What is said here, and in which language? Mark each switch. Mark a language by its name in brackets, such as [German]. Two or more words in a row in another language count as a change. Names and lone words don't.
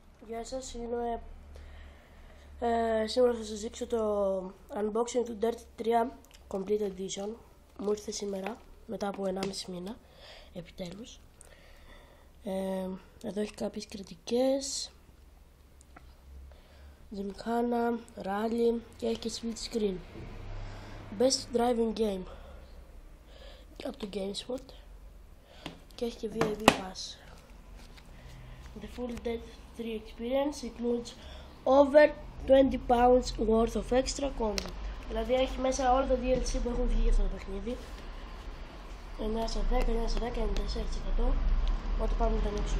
[Greek] Γεια σας, σήμερα θα σας δείξω το unboxing του Dirt 3 Complete Edition. Μου ήρθε σήμερα, μετά από 1,5 μήνα, επιτέλους. Εδώ έχει κάποιες κριτικές, Gymkhana, Rally και έχει και [English] split screen. Best Driving Game [Greek] από το GameSpot και έχει και [English] VIP Pass. The full Dirt 3 experience includes over 20 pounds worth of extra content. [Greek] Δηλαδή έχει μέσα όλα τα DLC που έχουν βγει για αυτό το παιχνίδι. 9/10, 9/10, 94%. Οπότε πάμε να τα ανοίξουμε.